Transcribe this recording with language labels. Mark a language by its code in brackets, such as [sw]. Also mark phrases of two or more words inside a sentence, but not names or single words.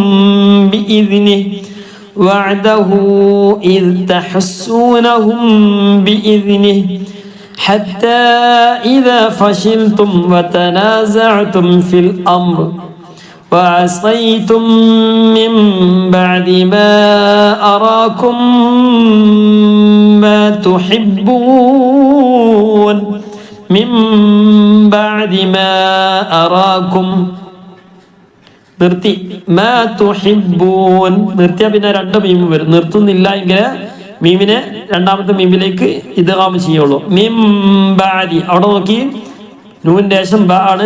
[ar] بإذنه حتى إذا فشلتم وتنازعتم في الأمر وعصيتم من بعد ما أراكم ما تحبون [ml] നിർത്തി [ar] ما تحبون [ml] നിർത്തിയ പിന്നെ രണ്ട് മീം വരും. നിർത്തുന്നില്ല എങ്കിൽ മീമിനെ രണ്ടാമത്തെ മീമിലേക്ക് ഇദ്ഗാം ചെയ്യുള്ളൂ. [ar] من بعد [ml] അവിടെ നോക്കി, നൂനിന്റെ ശേഷം ബ ആണ്.